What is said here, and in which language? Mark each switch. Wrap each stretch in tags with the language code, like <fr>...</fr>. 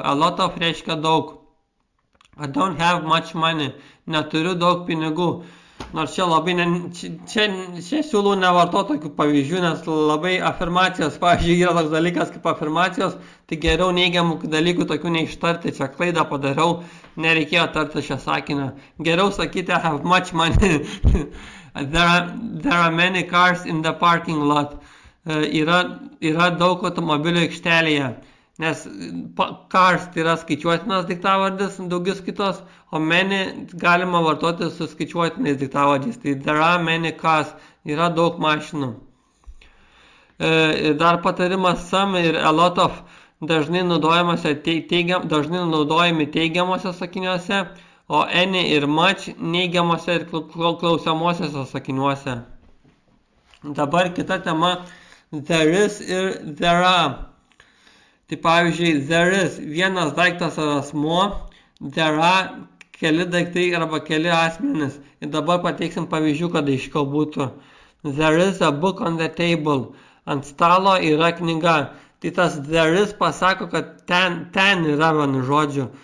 <en>A lot of</en> <lt>reiškia daug.</lt> <en>I don't have much money.</en> <lt>Neturiu daug pinigų. Nors čia labai, čia siūlau nevartoti tokių pavyzdžių, nes labai afirmacijos, pavyzdžiui, yra toks dalykas kaip afirmacijos, tai geriau neigiamų dalykų tokių neištarti, čia klaidą padariau, nereikėjo tarti šią sakinę. Geriau sakyti,</lt> <en>I have much money. There are many cars in the parking lot.</en> <lt>Yra daug automobilių aikštelėje, nes cars tai yra skaičiuotinas daiktavardis, daugius kitos, o many galima vartoti su skaičiuotinais daiktavardžiais. Tai</lt> <en>there are many cars,</en> <lt>yra daug mašinų. Dar patarimas some ir a lot of dažnai naudojami teigiamose sakiniuose, o any ir much neigiamose ir klausiamosiose sakiniuose. Dabar kita tema, there is ir there are. Tai pavyzdžiui, there is vienas daiktas ar asmuo, there are keli daiktai arba keli asmenys. Ir dabar pateiksim pavyzdžių, kad aiškiau būtų.</lt> <en>There is a book on the table.</en> <lt>Ant stalo yra knyga. Tai tas there is pasako, kad ten yra vienu žodžiu.</lt>